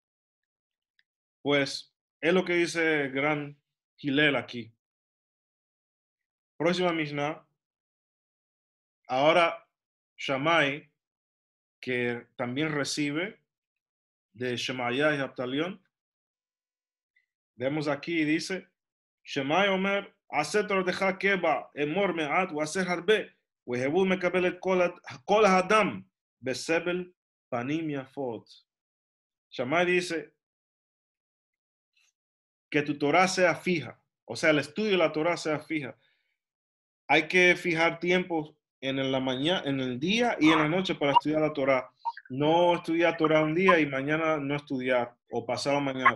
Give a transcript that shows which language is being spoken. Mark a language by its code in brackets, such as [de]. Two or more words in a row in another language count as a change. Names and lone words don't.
[es] Pues es lo que dice el gran Hillel aquí. Próxima Mishnah. Ahora Shammai, que también recibe de Shemaya y Abtalión. Vemos aquí, dice, [he] שמאי אומר, עשה תורתך קבע, אמור מעט, ועשה הרבה, והוי מקבל כל האדם, בסבר פנים יפות. [es] Shammai dice que tu Torah sea fija, o sea, el estudio de la Torah sea fija. Hay que fijar tiempos en la mañana, en el día y en la noche para estudiar la Torah. No estudiar Torah un día y mañana no estudiar, o pasado mañana.